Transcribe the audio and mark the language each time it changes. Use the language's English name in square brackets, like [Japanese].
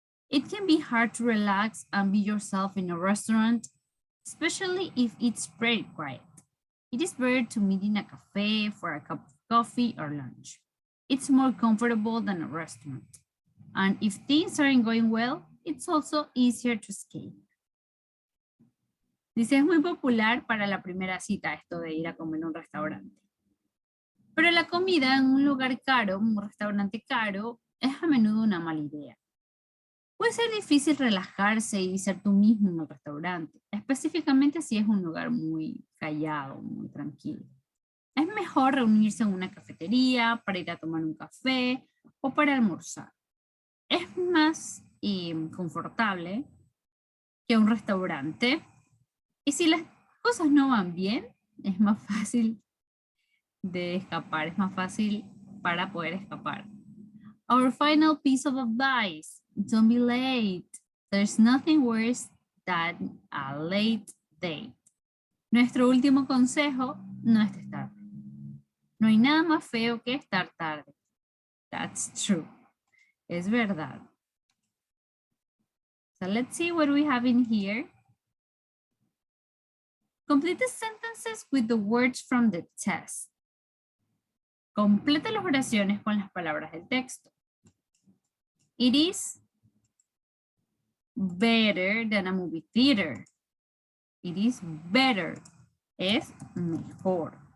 [English] It can be hard to relax and be yourself in a restaurant, especially if it's very quiet. It is better to meet in a cafe for a cup of coffee or lunch. It's more comfortable than a restaurant. And if things aren't going well, it's also easier to escape. [Spanish] Dice, es muy popular para la primera cita esto de ir a comer a un restaurante. Pero la comida en un lugar caro, un restaurante caro, es a menudo una mala idea. Puede ser difícil relajarse y ser tú mismo en un restaurante, específicamente si es un lugar muy callado, muy tranquilo. Es mejor reunirse en una cafetería para ir a tomar un café o para almorzar. Es más confortable que un restaurante. Y si las cosas no van bien, es más fácil de escapar, es más fácil para poder escapar. [English] Our final piece of advice, don't be late. There's nothing worse than a late date. [Spanish] Nuestro último consejo, no estés tarde. No hay nada más feo que estar tarde. [English] That's true. [Spanish] Es verdad. [English] So let's see what we have in here. Complete the sentences with the words from the test. [Spanish] Completa las oraciones con las palabras del texto. [English] It is better than a movie theater. It is better. [Spanish] Es mejor.